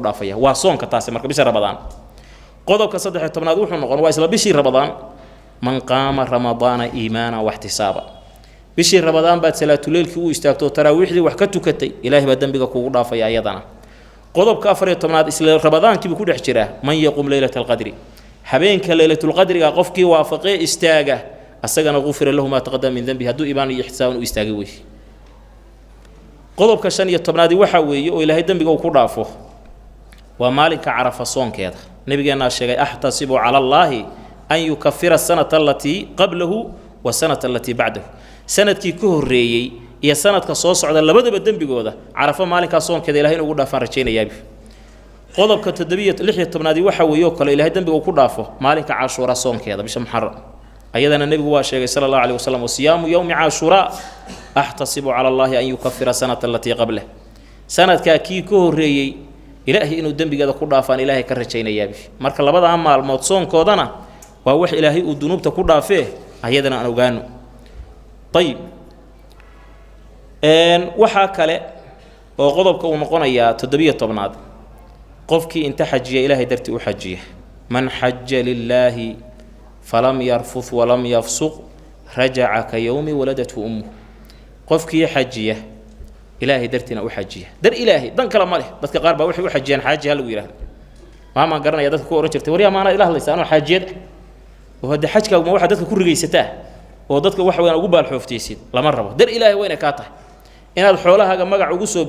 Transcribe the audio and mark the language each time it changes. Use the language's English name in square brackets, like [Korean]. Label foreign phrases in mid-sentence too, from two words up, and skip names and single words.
[Somali] dhaafaya waa soonka taasi marka bisha ramadaan qodobka 13aad wuxuu noqon waa isla bishii ramadaan [Arabic] من قام رمضان إيمانا واحتسابا [Somali] bishii ramadaan baad salaatuleylkii u istaagto taraawiixdii wax ka tukatay ilaahay baa dambiga kugu dhaafaya ayadana qodobka 14aad isla ramadaankii ku dhex jira [Arabic] من يقم ليلة القدر [Somali] habeenka laylatul qadriga qofkii waafaqay istaaga asagana [Arabic] غفر له ما تقدم من ذنب [Somali] haduu iimaan iyo ihtisaaban u istaagay way qodobka 15aad waxa weeye oo ilaahay dambiga uu ku dhaafo waa maalinka carafa soonkeeda nabigeena sheegay [Arabic] أحتسب على الله أن يكفر السنة التي قبله والسنة التي بعده [Somali] sanadkii ka horeeyay iyo sanadka soo socda labadaba dambigooda carafa maalinka soonkeeda ilaahay ugu dhaafan rajeenayaa qodobka 16aad waxa weeye oo kale ilaahay dambiga uu ku dhaafo maalinka caashura soonkeeda bisha muharram ayadana nabigu waa sheegay [Arabic] صلى الله عليه وسلم صيام يوم عاشوراء أحتسب على الله أن يكفر السنة التي قبله [Somali] sanadka kii ka horeeyay ilaahay inuu dambigeeda ku dhaafaan ilaahay ka rajeenayaa marka labada maalmood soonkoodana waa wax ilaahay uu dunuubta ku dhaafee ayadana aan ogaano طيب waxaa kale oo qodobka uu noqonayaa 17aad qofkii inta xajiya ilaahay dartii u xajiya [Arabic] من حج لله فلم يرفث ولم يفسق رجع كيوم ولدته أمه [Somali] qofkii xajiya ilaahay dartiina u xajiya dar ilaahay dan kala ma leh dadka qaar baa waxay u xajiyaan xaaji hal ugu yiraahdo ma garanaya dadka ku oran jirtay wariya maana ilaahay laysaano xaajiyad oo hada xajka ma waxa dadka ku rigaysataa oo dadka wax weyn ugu baalxooftaysid lama rabo dar ilaahay wayna ka tahay inaad xoolahaaga magac ugu soo